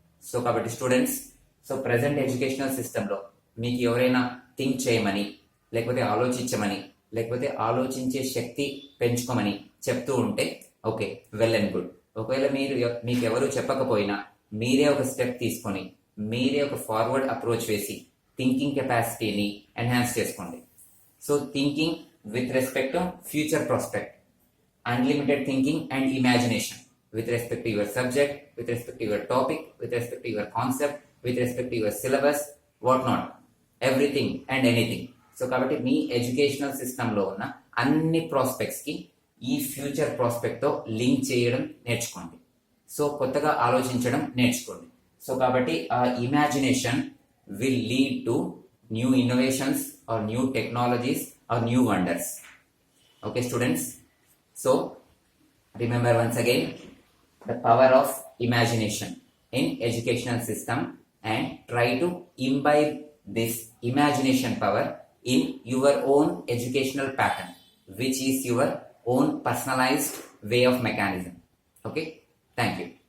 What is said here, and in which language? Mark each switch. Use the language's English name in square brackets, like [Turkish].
[Telugu] So కాబట్టి students, so present educational సిస్టంలో మీకు ఎవరైనా థింక్ చేయమని, లేకపోతే ఆలోచించమని, లేకపోతే ఆలోచించే శక్తి పెంచుకోమని చెప్తూ ఉంటే ఓకే, వెల్ అండ్ గుడ్. ఒకవేళ మీకు ఎవరు చెప్పకపోయినా మీరే ఒక స్టెప్ తీసుకొని, మీరే ఒక ఫార్వర్డ్ అప్రోచ్ వేసి థింకింగ్ కెపాసిటీని ఎన్హాన్స్ చేసుకోండి. [English] So thinking with respect to future prospect, unlimited thinking and imagination with respect to your subject, with respect to your topic, with respect to your concept, with respect to your syllabus, what not, everything and anything. [Telugu] So కాబట్టి మీ educational సిస్టంలో ఉన్న అన్ని ప్రాస్పెక్ట్స్కి ఈ future ప్రాస్పెక్ట్తో link చేయడం నేర్చుకోండి. So కొత్తగా ఆలోచించడం నేర్చుకోండి. సో కాబట్టి ఆ [English] Imagination will lead to new innovations or new technologies or new wonders. Okay students, so remember once again the power of imagination in educational system and try to imbibe this imagination power in your own educational pattern, which is your own personalized way of mechanism. Okay, thank you.